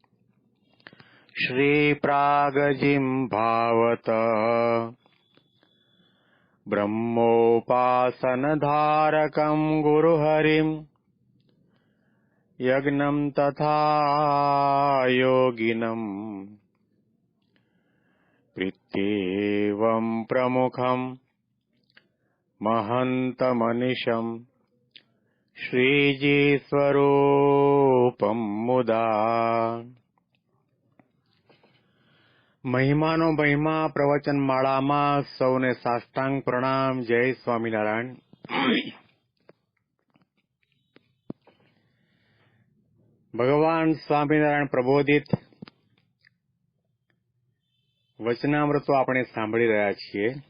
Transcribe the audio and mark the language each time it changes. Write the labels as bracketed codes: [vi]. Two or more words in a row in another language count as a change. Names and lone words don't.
[sa] श्रीप्रागजिं भावत ब्रह्मोपासनधारकं गुरुहरिम् यज्ञं तथा योगिनम् प्रीत्येवं प्रमुखं महन्तमनिशं श्रीजीस्वरूपं मुदा। [gu] મહિમાનો મહિમા પ્રવચન માળામાં સૌને સાષ્ટાંગ પ્રણામ. જય સ્વામિનારાયણ. ભગવાન સ્વામિનારાયણ પ્રબોધિત વચનામૃતો આપણે સાંભળી રહ્યા છીએ.